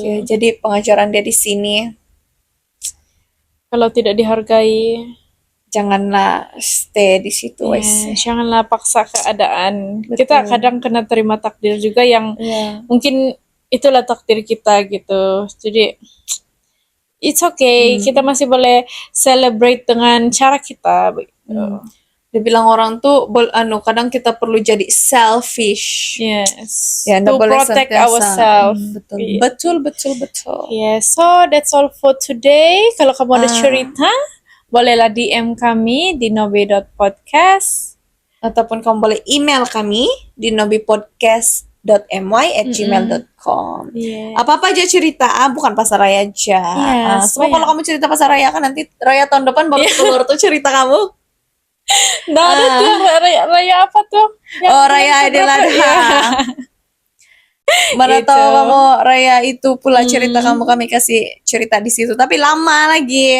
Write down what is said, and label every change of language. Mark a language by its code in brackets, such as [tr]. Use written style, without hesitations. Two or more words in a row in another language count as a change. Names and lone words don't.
[ms] Oke, jadi pengajaran dia di sini, kalau tidak dihargai, janganlah stay di situ. Janganlah paksa keadaan. Betul. Kita kadang kena terima takdir juga yang mungkin itulah takdir kita gitu. Jadi [en] it's okay, [ms] kita masih boleh celebrate dengan cara kita begitu. Dia bilang orang tuh kadang kita perlu jadi selfish. Yes. Ya, [en] to protect ourselves. [ms] Betul. [en] Yes. So that's all for today. [ms] Kalau kamu ada cerita, bolehlah DM kami di nobe.podcast, ataupun kamu boleh email kami di nobipodcast.my@gmail.com. Apa-apa aja cerita, bukan pasar raya aja. Sebab kalau kamu cerita pasar raya kan nanti raya tahun depan baru keluar tuh cerita kamu. Nah, ada tuh raya apa tuh? Raya Idul Adha. Mana tahu kamu raya itu pula cerita kami kasih cerita di situ, tapi lama lagi.